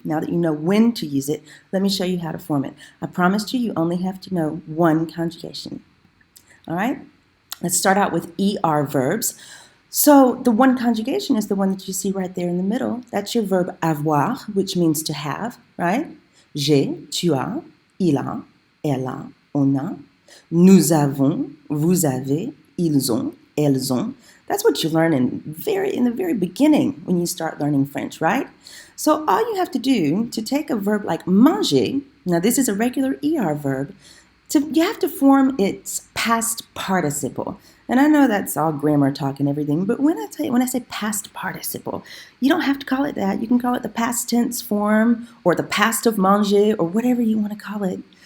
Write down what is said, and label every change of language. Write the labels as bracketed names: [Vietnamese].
[English] Now that you know when to use it, let me show you how to form it. I promised you only have to know one conjugation. All right? Let's start out with ER verbs. So the one conjugation is the one that you see right there in the middle. That's your verb avoir, which means to have, right? [French] J'ai, tu as, il a, elle a, on a. Nous avons, vous avez, ils ont, elles ont. [English] That's what you learn in the very beginning when you start learning French, right? So all you have to do to take a verb like manger, now this is a regular ER verb, you have to form its past participle. And I know that's all grammar talk and everything, but when I say past participle, you don't have to call it that. You can call it the past tense form or the past of manger or whatever you want to call it.